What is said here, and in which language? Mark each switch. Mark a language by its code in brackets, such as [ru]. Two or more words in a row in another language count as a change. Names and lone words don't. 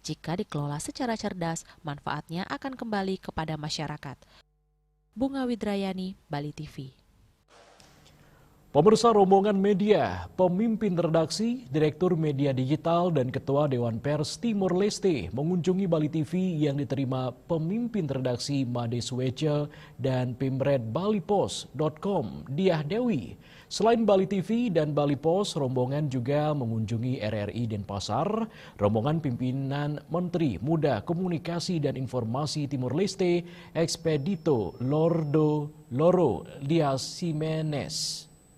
[id] Jika dikelola secara cerdas, manfaatnya akan kembali kepada masyarakat. Bunga Widrayani, Bali TV. Pemirsa, rombongan media, pemimpin redaksi, direktur media digital, dan ketua Dewan Pers Timor Leste mengunjungi Bali TV yang diterima pemimpin redaksi Made Suece dan Pimret BaliPos.com, Diah Dewi. Selain Bali TV dan Bali Pos, rombongan juga mengunjungi RRI Denpasar. Rombongan pimpinan Menteri Muda Komunikasi dan Informasi Timor Leste, Expedito Loro Dias Jimenez.